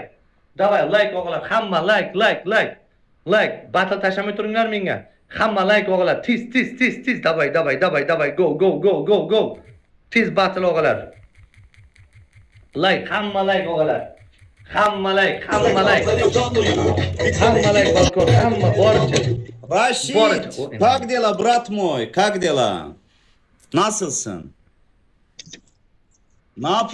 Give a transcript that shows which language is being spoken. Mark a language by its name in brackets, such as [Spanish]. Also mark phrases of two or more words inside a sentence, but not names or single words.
[Uzbek] Davay, like og'alar, hamma like. Like, battle tashamay turinglar menga. Hamma like og'alar, tiz, davay. Go. Tiz battle og'alar. Like, hamma like og'alar. Hamma like. Hamma like balkon, hamma borchi. [Russian] Рашид, как дела, брат мой? Как дела? [Turkish] Nasılsın? Ne yapıyorsun?